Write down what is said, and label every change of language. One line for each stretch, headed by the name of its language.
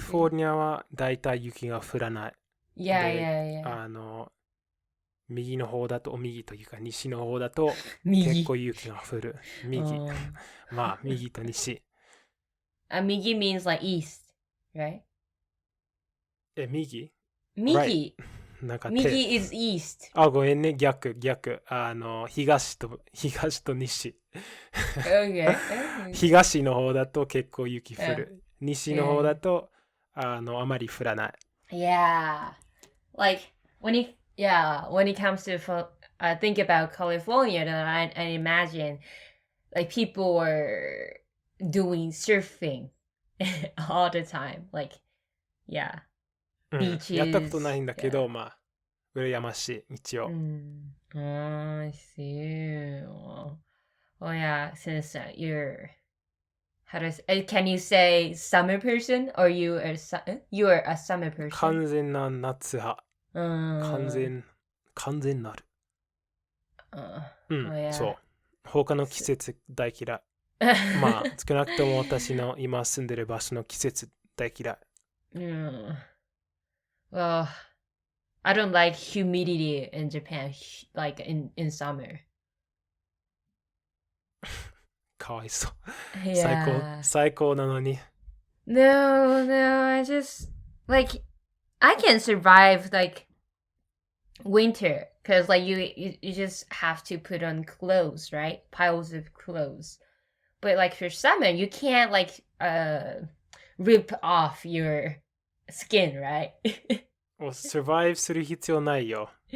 Japanese: フォルニアはだいたい雪が降らない。
English: Yeah,
Japanese: で、
English: yeah, yeah.
Japanese: 右の方だと、右というか西の方だと結右。構雪が降る。右。まあ、右と西。
English: Migi means like east, right?
Japanese: 右
English: Migi.
Japanese: なんか
English: Migi is east.
Japanese: ごめんね、逆。東と西。
English: Okay.
Japanese: 東の方だと結構雪降
English: Yeah.
Japanese: る。西の方だとあまり降らない。
English: Yeah. Like when it comes to think about California, then I imagine like people were doing surfing all the time. Like, yeah,
Japanese: うん、
English: beaches.
Japanese: やったことないんだけど、
English: Yeah.
Japanese: まあ、羨ましい、一応。
English: I see. Oh yeah, since you're can you say summer person, or you are a summer person?
Japanese: 完全な夏派。完
English: Mm.
Japanese: 全なる。うん、
English: Oh yeah.
Japanese: そう。他の季節大嫌い。まあ、少なくとも私の今住んでる場所の季節大嫌い。
English: Well, I don't like humidity in Japan, like in summer.
Japanese: かわいそう。
English: Yeah.
Japanese: 最高なのに。
English: No, I just like I can survive like winter because like you just have to put on clothes, right? Piles of clothes. But like for summer, you can't like rip off your skin, right?
Japanese: もうサバイブする必要ないよ。